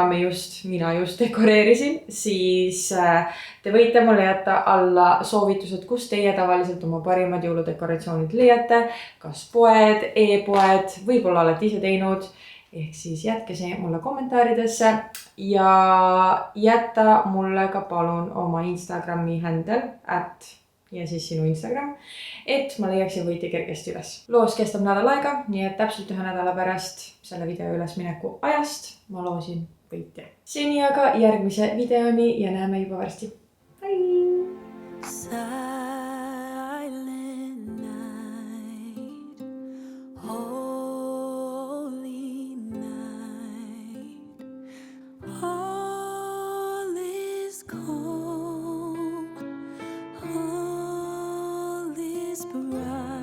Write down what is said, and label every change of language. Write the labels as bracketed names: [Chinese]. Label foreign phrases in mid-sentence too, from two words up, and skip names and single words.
[Estonian] mina just dekoreerisin, siis te võite mulle jätta alla soovitused, kus teie tavaliselt oma parimad jõuludekoratsioonid leiate, kas poed, e-poed, võib-olla olete ise teinud, ehk siis jätke see mulle kommentaaridesse ja jäta mulle ka palun oma Instagrami handle ja siis sinu Instagram, et ma leiaksin võitja kergesti üles. Loos kestab nädal aega, nii et täpselt 1 nädala pärast selle video ülesmineku ajast ma loosin võitja. Seni aga järgmise videoni ja näeme juba varsti. Bye! [English] Silent night, holy night, all is calm, all is bright.